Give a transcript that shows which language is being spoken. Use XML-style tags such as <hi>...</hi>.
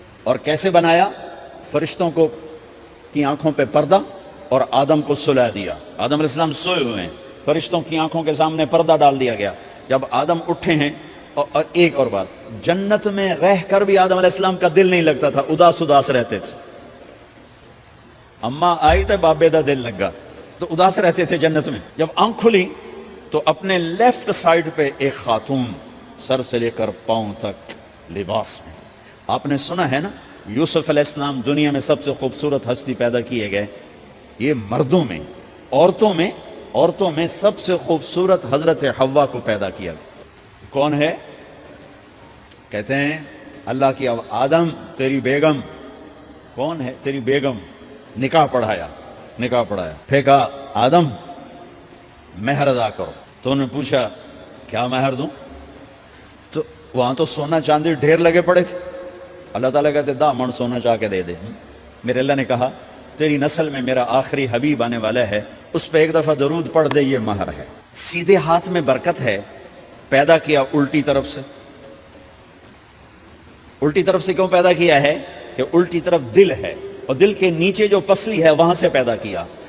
<ur>اور کیسے بنایا؟ فرشتوں کو کی آنکھوں پہ پردہ اور آدم کو سلا دیا. آدم علیہ السلام سوئے ہوئے ہیں, فرشتوں کی آنکھوں کے سامنے پردہ ڈال دیا گیا. جب آدم اٹھے ہیں, اور ایک اور بات, جنت میں رہ کر بھی آدم علیہ السلام کا دل نہیں لگتا تھا, اداس اداس رہتے تھے.</ur> <pa>اماں آئی تو بابے دا دل لگا,</pa> <ur>تو اداس رہتے تھے جنت میں. جب آنکھ کھلی تو اپنے لیفٹ سائڈ پہ ایک خاتون سر سے لے کر پاؤں تک لباس میں. آپ نے سنا ہے نا, یوسف علیہ السلام دنیا میں سب سے خوبصورت ہستی پیدا کیے گئے. یہ مردوں میں, عورتوں میں سب سے خوبصورت حضرت حوا کو پیدا کیا. کون ہے؟ کہتے ہیں اللہ کی. اب آدم تیری بیگم کون ہے؟ تیری بیگم. نکاح پڑھایا, پھینکا, آدم مہر ادا کرو. تو انہوں نے پوچھا کیا مہر دوں؟ تو وہاں تو سونا چاندی ڈھیر لگے پڑے تھے. اللہ تعالیٰ کہتے</ur> <pa>دا من سونا چاہ کے دے دے.</pa> <ur>میرے اللہ نے کہا تیری نسل میں میرا آخری حبیب آنے والا ہے, اس پہ ایک دفعہ درود پڑھ دے, یہ مہر ہے. سیدھے ہاتھ میں برکت ہے. پیدا کیا الٹی طرف سے. الٹی طرف سے کیوں پیدا کیا ہے؟ کہ الٹی طرف دل ہے, اور دل کے نیچے جو پسلی ہے وہاں سے پیدا کیا.</ur>